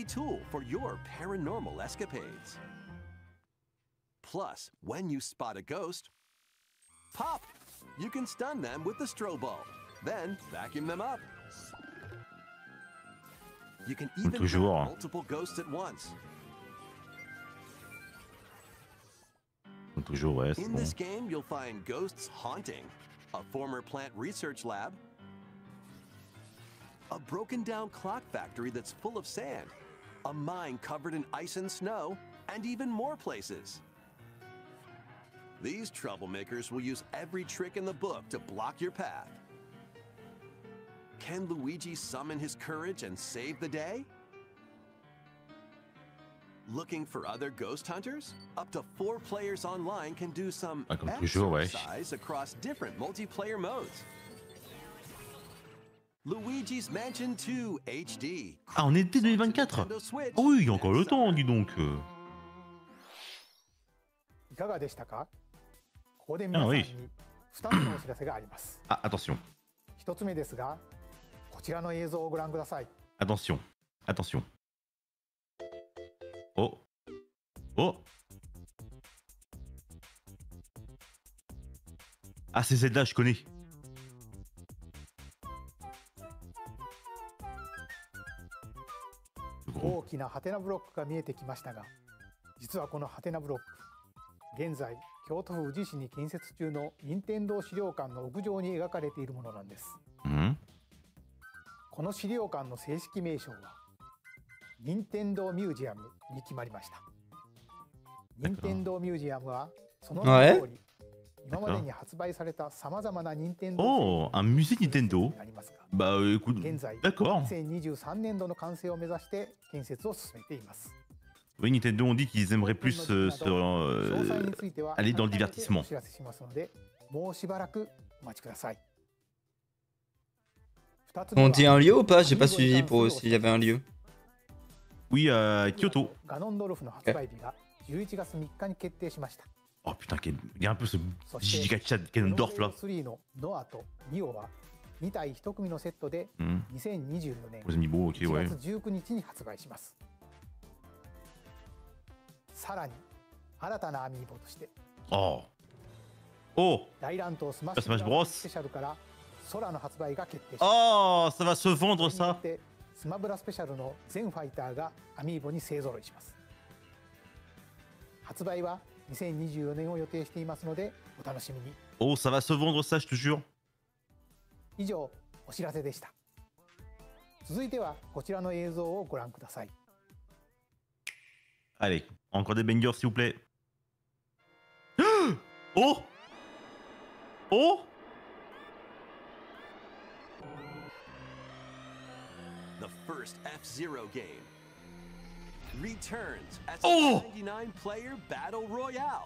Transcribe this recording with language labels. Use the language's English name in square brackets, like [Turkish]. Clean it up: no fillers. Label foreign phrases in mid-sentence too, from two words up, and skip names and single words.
[English] Plus, when you spot a ghost, pop! You can stun them with the strobe bulb, then vacuum them up. You can even [French] toujours. [English] have multiple ghosts at once. [French] Toujours, ouais, c'est [English] In [French] bon. [English] this game, you'll find ghosts haunting, a former plant research lab, a broken down clock factory that's full of sand, a mine covered in ice and snow, and even more places. These troublemakers will use every trick in the book to block your path. Can Luigi summon his courage and save the day? Looking for other ghost hunters? Up to 4 players online can do some comme toujours, ouais. exercise across different multiplayer modes. Luigi's Mansion 2 HD. [French] Ah, on est dès 2024. Oh oui, il y a encore le temps, dis donc. [Japanese] いかがでしたか？ここで皆さんに2つのお知らせがあります。 [French] Ah, attention. [Japanese] 1つ目ですが、こちらの映像をご覧ください。 [French] Attention. Attention. Oh. Oh. Ah, c'est celle-là, je connais. [Japanese] 大きなハテナブロックが見えてきましたが、実はこのハテナブロック、現在京都府宇治市に建設中の任天堂資料館の屋上に描かれているものなんです。この資料館の正式名称は任天堂ミュージアムに決まりました。任天堂ミュージアムはその名の通り、今までに発売されたさまざまな任天堂 [French] Oh, un musée Nintendo. Bah écoute, [Japanese] 現在 [French] d'accord. [Japanese] 2023年度の完成を目指して建設を進めています。 [French] Oui, Nintendo ont dit qu'ils aimeraient plus aller dans le divertissement. On dit un lieu ou pas? J'ai pas suivi pour s'il y avait un lieu. Oui, à Kyoto. Okay. Oh putain, il y a un peu ce gigacha de Ganondorf là. Les amiibo, ok, ouais. [Japanese] さらに新たなアミーボとして Oh. Oh. 大乱闘スマッシュブラスペシャルから空の発売が決定しました。 [French] Oh, ça va se vendre ça. [Japanese] スマブラスペシャルの全ファイターがアミーボに勢ぞろいします。発売は2024年を予定していますのでお楽しみに。 [French] Oh, ça va se vendre ça, je te jure. [Japanese] 以上お知らせでした。続いてはこちらの映像をご覧ください。 [French] Allez, encore des bangers s'il vous plaît. Oh. Oh. [English] The first F-Zero game returns as Oh. a 99-player battle royale.